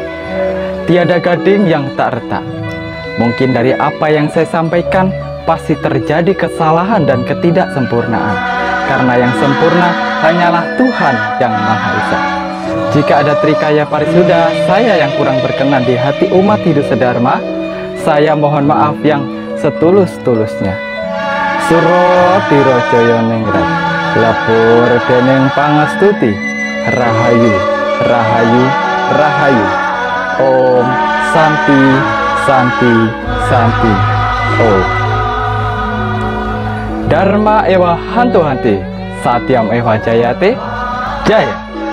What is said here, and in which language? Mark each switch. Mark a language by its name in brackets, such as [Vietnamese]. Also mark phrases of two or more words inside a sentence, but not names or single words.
[Indonesian] Tiada gading yang tak retak. Mungkin dari apa yang saya sampaikan pasti terjadi kesalahan dan ketidaksempurnaan, karena yang sempurna hanyalah Tuhan yang Maha Esa. Jika ada trikaya parisuda saya yang kurang berkenan di hati umat Hindu sedharma, saya mohon maaf yang setulus-tulusnya. [Javanese] Suratiro Jaya Ningrat, lapur dening pangastuti, Rahayu, Rahayu, Rahayu. [Sanskrit] Om Santi, Santi, Santi. Om. Dharma ewa hantu hanti, Satyam ewa jayate, Jaya.